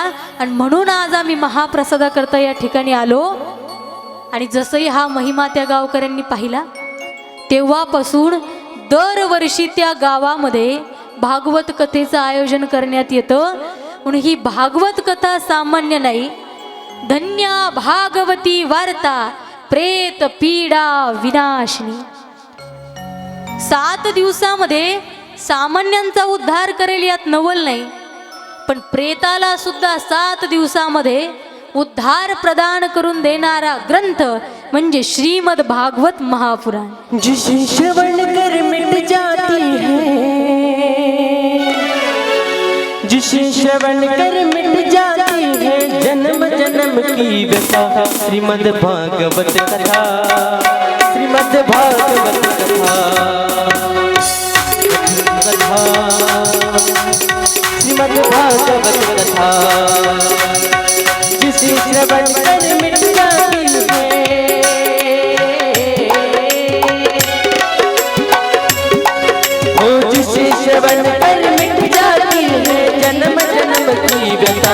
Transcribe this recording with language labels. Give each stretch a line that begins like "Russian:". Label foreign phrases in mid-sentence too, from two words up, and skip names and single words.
Marathi: आणि म्हणून आज आम्ही महाप्रसादाकरता या ठिकाणी आलो. आणि जसंही हा महिमा त्या गावकऱ्यांनी पाहिला, तेव्हापासून दरवर्षी त्या गावामध्ये भागवत कथेचं आयोजन करण्यात येतं. म्हणून ही भागवत कथा सामान्य नाही.
Sanskrit: धन्या भागवती वार्ता प्रेत पीडा विनाशिनी.
Marathi: 7 दिवसामध्ये सामान्यांचा उद्धार करेल यात नवल नाही, पण प्रेताला सुद्धा 7 दिवसामध्ये उद्धार प्रदान करून देणारा ग्रंथ म्हणजे श्रीमद भागवत महापुराण.
Hindi: जिसे श्रवण कर मिट जाती है, जिसे श्रवण कर मिट जाती है जन्म जन्म की व्यथा. श्रीमद भागवत कथा, श्रीमद भागवत कथा, श्रीमद भागवत कथा. जिसे श्रवण कर मिट जाती है, ओ जिसे श्रवण कर मिट जाती है जन्म जन्म की व्यथा.